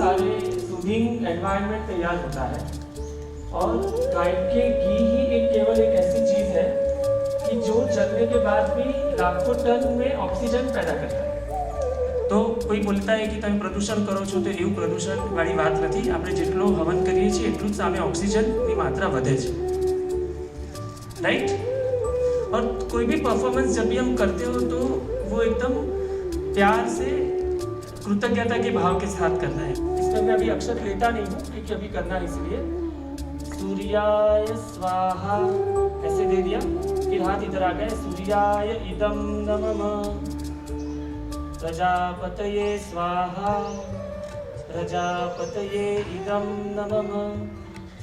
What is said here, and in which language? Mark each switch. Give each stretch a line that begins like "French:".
Hindi: होता है और गाय के घी ही केवल एक ऐसी चीज़ है कि जो जलने के बाद भी लाखों टन में ऑक्सीजन पैदा करता है।
Gujarati: तो કોઈ બોલતા હોય કે તમે પ્રદૂષણ કરો છો, તો એવું પ્રદૂષણવાળી વાત નથી. આપણે જેટલો હવન કરીએ છીએ એટલું જ સામે ઓક્સિજનની માત્રા વધે છે, राइट।
Hindi: और कोई भी परफॉर्मेंस जब भी हम करते हो तो वो एकदम प्यार से कृतज्ञता के भाव के साथ करना है। इसमें मैं अभी अक्षर लेता नहीं हूँ क्योंकि अभी करना है, इसलिए सूर्याय स्वाहा ऐसे दे दिया, फिर हाथ इधर आ गए, सूर्याय इदम नमः, प्रजापतये स्वाहा, प्रजापतये इदम नमः।